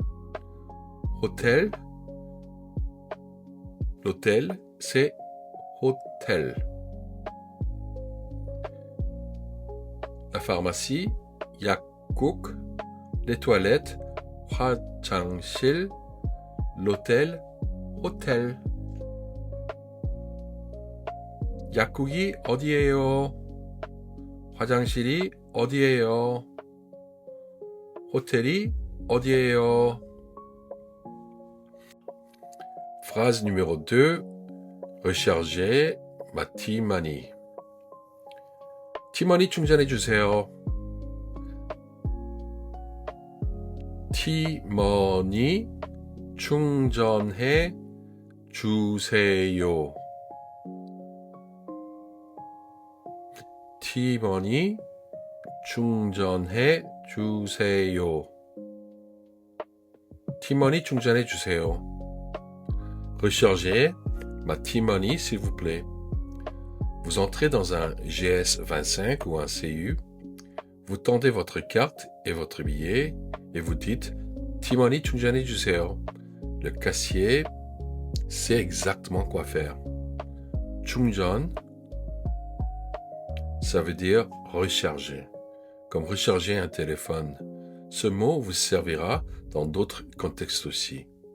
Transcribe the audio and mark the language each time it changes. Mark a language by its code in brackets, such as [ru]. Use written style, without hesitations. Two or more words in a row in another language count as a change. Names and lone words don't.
[fr] L'hôtel, c'est hôtel. La pharmacie, 약국. Les toilettes, 화장실. L'hôtel, hôtel. [ko] 약국이 어디예요? 화장실이 어디예요? 호텔이 어디예요? [fr] Phrase numéro 2. Recharger ma T-Money. [ko] T-Money 충전해 주세요. T-Money 충전해 주세요. T-Money 충전해 주세요. T-Money 충전해 주세요. [fr] Rechargez ma T-Money, s'il vous plaît. Vous entrez dans un GS25 ou un CU, vous tendez votre carte et votre billet et vous dites [ko] T-Money 충전해 주세요. [fr] Le caissier sait exactement quoi faire. 충전, ça veut dire recharger, comme recharger un téléphone. Ce mot vous servira dans d'autres contextes aussi.